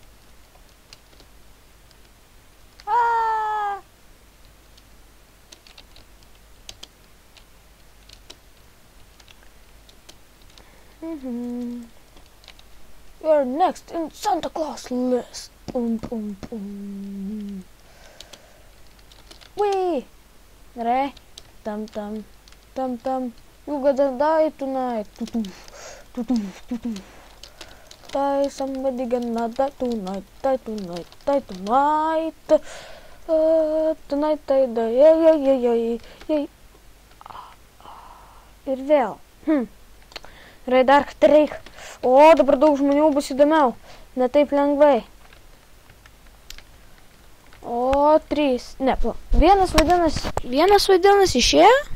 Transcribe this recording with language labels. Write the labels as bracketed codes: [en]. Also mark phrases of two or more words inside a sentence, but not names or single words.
[en] You're next in Santa Claus list. Pum. Wee! [lt] Gerai. Tam. [en] You gotta die tonight. Die, somebody gonna die tonight. Tonight I die. Yay. [lt] Ir vėl. Gerai, dar 3. O, dabar daug žmonių bus įdomiau. Ne taip lengvai. O, 3. Ne, vienas vadinasi išėjo.